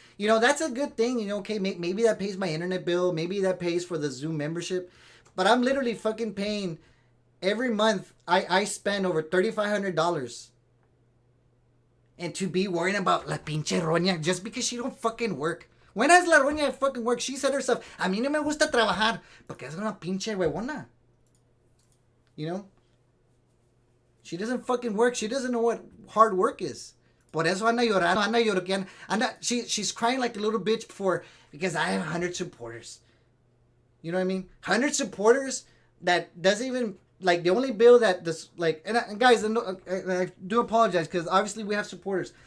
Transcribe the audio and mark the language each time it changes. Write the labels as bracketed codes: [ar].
[en] You know, that's a good thing. You know, okay, maybe that pays my internet bill. Maybe that pays for the Zoom membership. But I'm literally fucking paying every month. I spend over $3,500. And to be worrying about [es] la pinche [en] Roña just because she don't fucking work. When has la Roña fucking work? She said herself, [es] a mí no me gusta trabajar porque es una pinche huevona. [en] You know? She doesn't fucking work. She doesn't know what hard work is. [es] Por eso anda llorando, [en] she's crying like a little bitch because I have 100 supporters. You know what I mean? 100 supporters that doesn't even, like, the only bill that this, like, and guys, I do apologize because obviously we have supporters.